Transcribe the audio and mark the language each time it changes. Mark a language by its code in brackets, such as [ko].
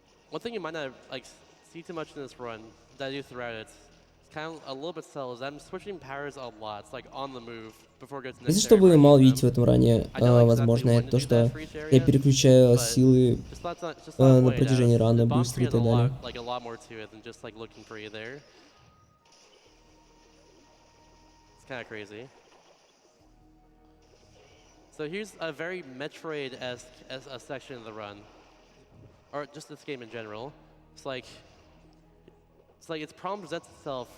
[en] One thing you might not see too much in this run that I do throughout it, it's kind of a little bit subtle, is I'm switching powers a lot. It's like on the move before it gets to the next area. [ru] Если что вы мало видите в этом ране, возможно, это то, что я переключаю силы на протяжении раны быстро и так далее. [en] Like a lot more to it than just like looking for you there. It's kind of crazy. So here's a very Metroid-esque section of the run, or just this game in general. It's like its problem presents itself.